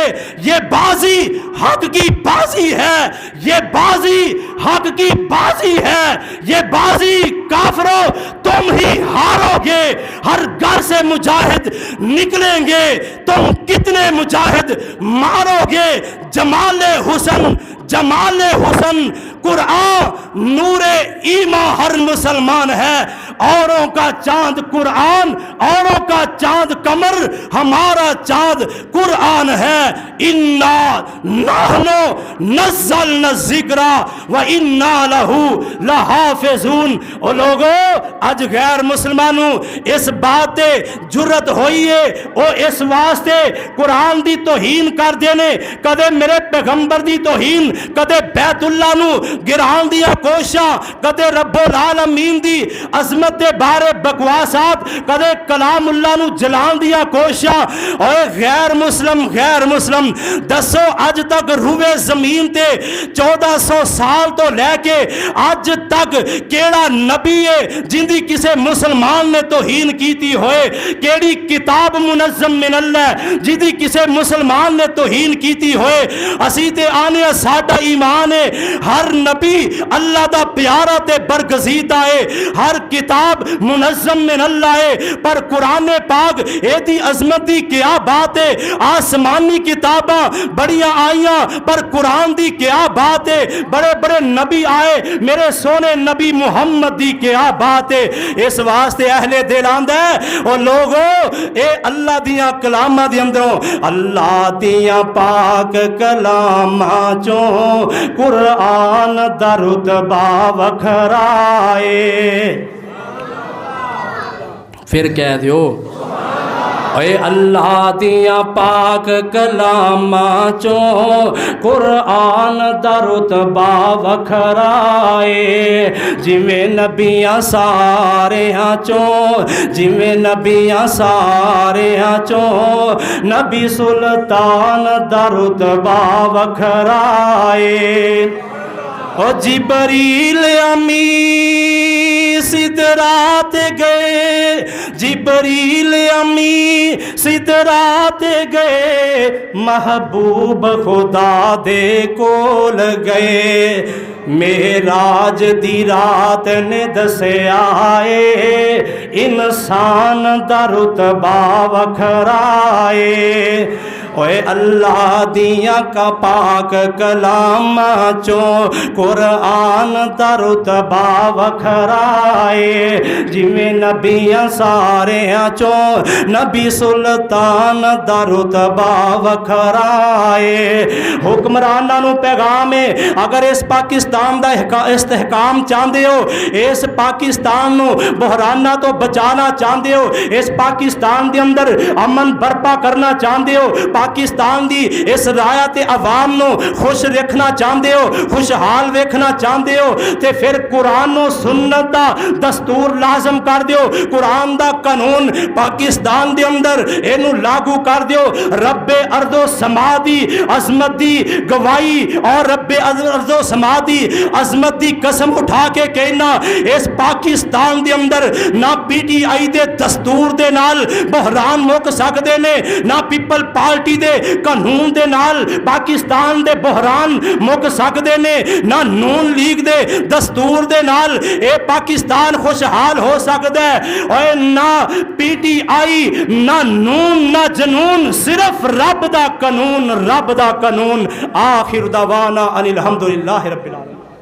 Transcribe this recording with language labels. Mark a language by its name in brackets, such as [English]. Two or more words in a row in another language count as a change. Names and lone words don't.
[Urdu] یہ بازی حق کی بازی ہے، یہ بازی حق کی بازی ہے، یہ بازی کافروں تم ہی ہارو گے، ہر گھر سے مجاہد نکلیں گے، تم کتنے مجاہد مارو گے۔ جمال حسن، جمال حسن، قرآن نور ایمان ہر مسلمان ہے، اوروں کا چاند قرآن، اوروں کا چاند قمر، ہمارا چاند قرآن ہے۔ [Arabic] انا نحن نزلنا الذکر وانا لہ لحافظون۔ [Punjabi] او لوگو اج غیر مسلمانوں اس بات جرت ہوئی ہے او اس واسطے قرآن دی توہین کر دینے، کدے میرے پیغمبر دی توہین، کدے بیت اللہ نو گران دیا کوشاں، کدے رب العالمین دی عظمت دے بارے بکواسات، کدے کلام اللہ نو جلان دیا کوشاں۔ اوے غیر مسلم دسو اج تک روئے زمین تے 1400 سال تو لے کے اج تک کیڑا نبی ہے جن دی کسے مسلمان نے توہین کیتی ہوئے؟ کیڑی کتاب منظم من اللہ جن دی کسے مسلمان نے توہین کیتی ہوئے؟ اسی تے آنے ساڈا ایمان ہے ہر نبی اللہ دا پیارا تے برگزیدہ ہے، ہر کتاب منظم من اللہ ہے، پر قرآن پاک ایتی عظمت دی کیا بات ہے؟ آسمانی کتاباں بڑیاں آئیاں پر قرآن دی کیا بات ہے؟ بڑے بڑے نبی آئے، میرے سونے نبی محمد دی کیا بات ہے؟ اس واسطے اہل دل آندہ ہے او لوگو اے اللہ دیاں کلامہ دی اندروں، اللہ دیاں پاک کلامہ چوں قرآن دا رتبہ وکھرائے۔ پھر کہہ دیو اے اللہ دیا پاک کلاماں چوں قرآن دا رتبہ وکھرائے جویں نبیاں ساریاں چوں جویں نبیاں ساریاں چوں نبی سلطان دا رتبہ وکھرائے او جبریل امی سدرات گئے جبریل امی سدرات گئے محبوب خدا دے کول گئے معراج دی رات نے دسیا اے انسان دا رتبہ وکھرائے اوے اللہ دیاں کا پاک کلام چوں قرآن دا رتبہ وکھرائے جویں نبیاں ساریاں چوں نبی سلطان دا رتبہ وکھرائے حکمراناں نو پیغام ہے اگر اس پاکستان دا استحکام چاہندے ہو اس پاکستان نو بحرانہ تو بچانا چاہندے ہو اس پاکستان دے اندر امن برپا کرنا چاہندے ہو پاکستان دی اس رایت عوام نو خوش رکھنا چاہندے ہو خوشحال ویکھنا چاہندے ہو تے پھر قرآن و سنت دا دستور لازم کر دیو قرآن دا قانون پاکستان دے اندر اینو لاگو کر دیو رب ارض و سما دی عظمت دی گواہی اور رب ارض و سما دی عظمت دی قسم اٹھا کے کہنا اس پاکستان دے اندر نہ پی ٹی آئی دے دستور دے نال بحران مک سکدے نے نہ پیپل پارٹی دے قانون دے نال پاکستان دے بحران مک سکدے نے نہ نون لیگ دے دستور دے نال اے پاکستان خوشحال ہو سکدا ہے اور نہ پی ٹی آئی نہ نون نہ جنون صرف رب دا قانون [Arabic] آخر دعوانا ان الحمدللہ رب العالمین.